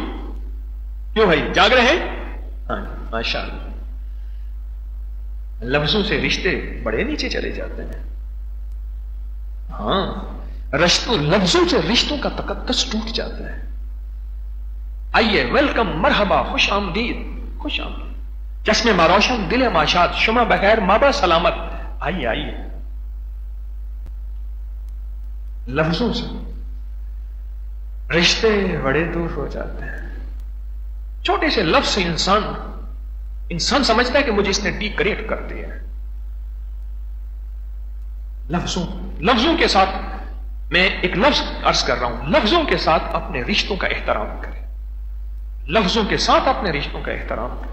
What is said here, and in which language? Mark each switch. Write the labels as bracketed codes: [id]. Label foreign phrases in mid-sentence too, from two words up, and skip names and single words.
[ur] کیوں بھائی جاگ رہے ہیں؟ ہاں ماشاء اللہ، لفظوں سے رشتے بڑے نیچے چلے جاتے ہیں۔ ہاں لفظوں سے رشتوں کا تقدس ٹوٹ جاتا ہے۔ آئیے، ویلکم، مرحبا، [fa] خوش آمدید، خوش آمدید، چشم ما روشن، دل ما شاد، شما بخیر، مابا سلامت، [ur] آئیے آئیے۔ لفظوں سے رشتے بڑے دور ہو جاتے ہیں۔ چھوٹے سے لفظ سے انسان سمجھتا ہے کہ مجھے اس نے ڈیکوریٹ کر دیا ہے۔ لفظوں کے ساتھ میں ایک لفظ عرض کر رہا ہوں، لفظوں کے ساتھ اپنے رشتوں کا احترام کریں، لفظوں کے ساتھ اپنے رشتوں کا احترام کریں۔